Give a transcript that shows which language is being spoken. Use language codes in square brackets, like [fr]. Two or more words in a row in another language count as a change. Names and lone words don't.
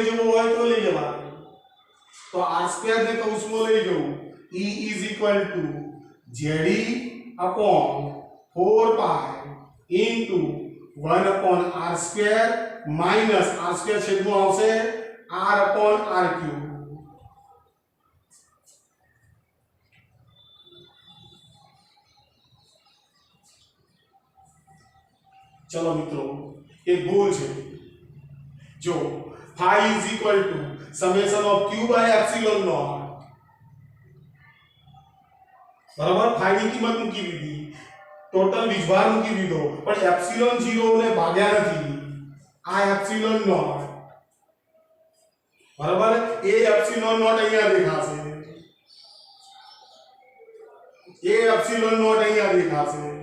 [gu] જવો હોય તો લઈ જવાનું તો [en] r square [gu] ने કૌંસમાં લઈ જવું [en] E is equal to ZE upon 4 pi into 1 upon r square minus r square [gu] છેદમાં આવશે [en] r upon r cube [hi] चलो मित्रों एक भूल है जो [en] phi is equal to summation of q by epsilon naught [gu] બરાબર ફાઈ ની કિંમત મૂકી દીધી, ટોટલ વીજભાર મૂકી દીધો, પણ એપ્સિલોન 0 ને ભાગ્યા નથી, આ એપ્સિલોન નોટ, બરાબર એ એપ્સિલોન નોટ અહીંયા દેખાશે, એ એપ્સિલોન નોટ અહીંયા દેખાશે.